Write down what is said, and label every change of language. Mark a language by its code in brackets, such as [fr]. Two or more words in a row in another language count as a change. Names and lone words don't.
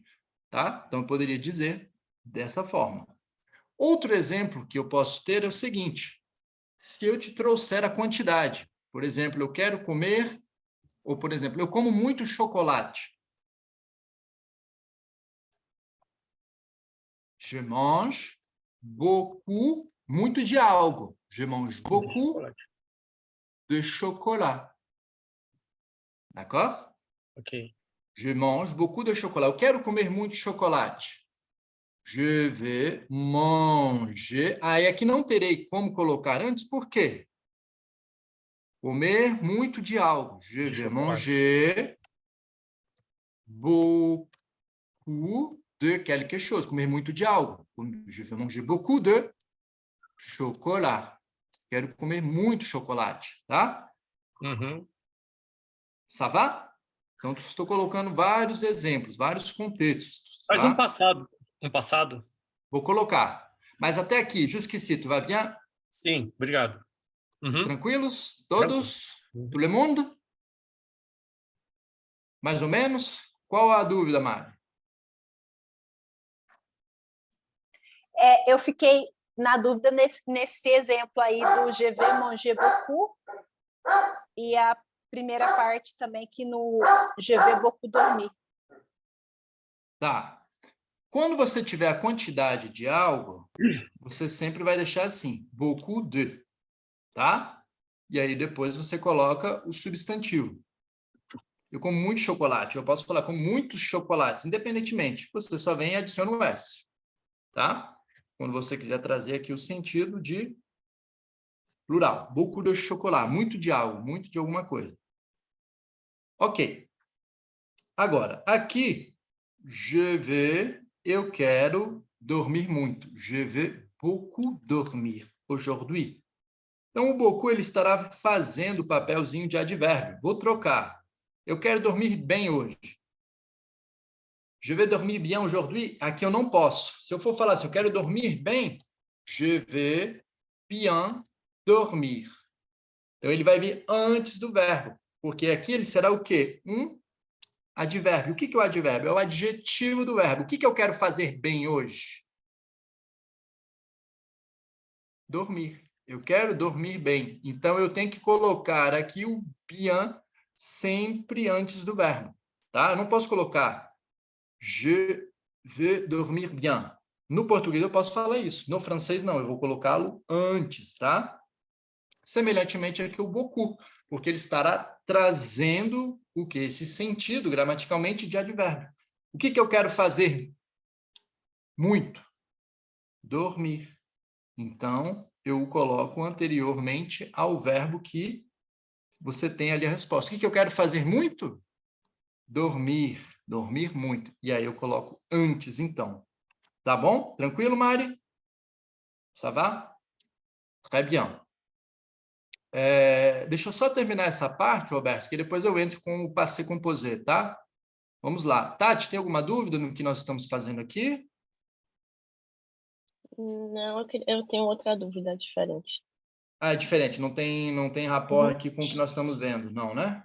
[pt] Tá? Então, eu poderia dizer dessa forma. Outro exemplo que eu posso ter é o seguinte. Se eu te trouxer a quantidade, por exemplo, eu quero comer, ou, por exemplo, eu como muito chocolate. [fr] Je mange beaucoup, [pt] muito de algo. [fr] Je mange beaucoup de chocolat. D'accord? Ok. Je mange beaucoup de chocolat. [pt] Eu quero comer muito chocolate. [fr] Je vais manger. [pt] Aí aqui não terei como colocar antes, por quê? Comer muito de algo. [fr] Je vais manger beaucoup de quelque chose. [pt] Comer muito de algo. [fr] Je vais manger beaucoup de chocolat. [pt] Quero comer muito chocolate, tá? [fr] Ça va? [pt] Então, estou colocando vários exemplos, vários contextos. Faz Tá? um passado. Vou colocar. Mas até aqui, jusqu'ici, tu vai bien? Sim, obrigado. Tranquilos? Todos? [fr] Tout le monde? [pt] Mais ou menos? Qual a dúvida, Mari? Eu fiquei na dúvida nesse exemplo aí do [fr] je vais manger beaucoup [pt] e a primeira parte também que no [fr] je vais beaucoup dormir. [pt] Tá. Quando você tiver a quantidade de algo, você sempre vai deixar assim, [fr] beaucoup de, [pt] tá? E aí depois você coloca o substantivo. Eu como muito chocolate, eu posso falar com muitos chocolates, independentemente. Você só vem e adiciona o S, tá? Quando você quiser trazer aqui o sentido de plural. [fr] Beaucoup de chocolat, [pt] muito de algo, muito de alguma coisa. Ok. Agora, aqui, [fr] je vais, [pt] eu quero dormir muito. [fr] Je vais beaucoup dormir aujourd'hui. [pt] Então, o beaucoup ele estará fazendo o papelzinho de advérbio. Vou trocar. Eu quero dormir bem hoje. [fr] Je vais dormir bien aujourd'hui. [pt] Aqui eu não posso. Se eu for falar assim, eu quero dormir bem, [fr] je vais bien dormir. [pt] Então, ele vai vir antes do verbo, porque aqui ele será o quê? Um advérbio. O que é o advérbio? É o adjetivo do verbo. O que eu quero fazer bem hoje? Dormir. Eu quero dormir bem. Então, eu tenho que colocar aqui o bien sempre antes do verbo. Tá? Eu não posso colocar [fr] je vais dormir bien. [pt] No português, eu posso falar isso. No francês, não. Eu vou colocá-lo antes, tá? Semelhantemente aqui o beaucoup, porque ele estará trazendo o que? Esse sentido, gramaticalmente, de advérbio. O que eu quero fazer? Muito. Dormir. Então, eu o coloco anteriormente ao verbo que você tem ali a resposta. O que eu quero fazer muito? Dormir. Dormir muito. E aí eu coloco antes, então. Tá bom? Tranquilo, [fr] Mari? Ça va? Très bien. [pt] Deixa eu só terminar essa parte, Roberto, que depois eu entro com o [fr] passé composé, [pt] tá? Vamos lá. Tati, tem alguma dúvida no que nós estamos fazendo aqui? Não, eu tenho outra dúvida diferente. Ah, é diferente, não tem rapport aqui com o que nós estamos vendo, não, né?